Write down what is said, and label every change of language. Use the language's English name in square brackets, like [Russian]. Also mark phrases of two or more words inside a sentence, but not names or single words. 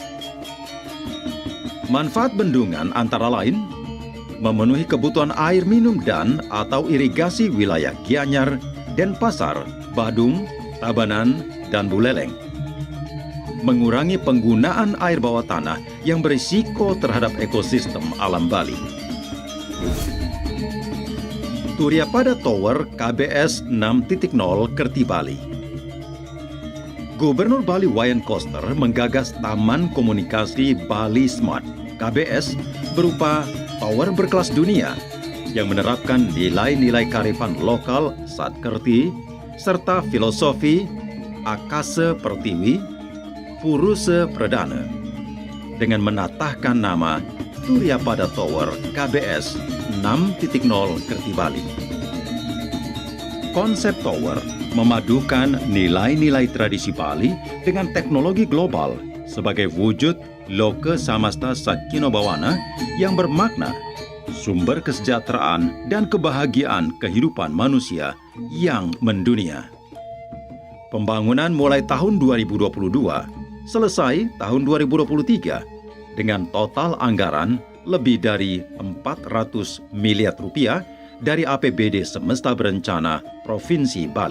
[Indonesian] Manfaat bendungan antara lain memenuhi kebutuhan air minum dan atau irigasi wilayah Gianyar, Denpasar, Badung, Tabanan, dan Buleleng. Mengurangi penggunaan air bawah tanah yang berisiko terhadap ekosistem alam Bali. Surya Pada Tower KBS 6.0 Kerti Bali. Gubernur Bali Wayan Koster menggagas Taman Komunikasi Bali Smart KBS berupa tower berkelas dunia yang menerapkan nilai-nilai kearifan lokal Satkerti serta filosofi Akase Pertiwi Puruse Pradana dengan menatahkan nama Surya Pada Tower KBS 6.0 Kerti Bali. Konsep tower memadukan nilai-nilai tradisi Bali dengan teknologi global sebagai wujud [Sanskrit] Loke Samasta Sakino Bawana [Indonesian] yang bermakna sumber kesejahteraan dan kebahagiaan kehidupan manusia yang mendunia. Pembangunan mulai tahun 2022, selesai tahun 2023 dengan total anggaran lebih dari 400 miliar rupiah dari APBD Semesta Berencana Provinsi Bali.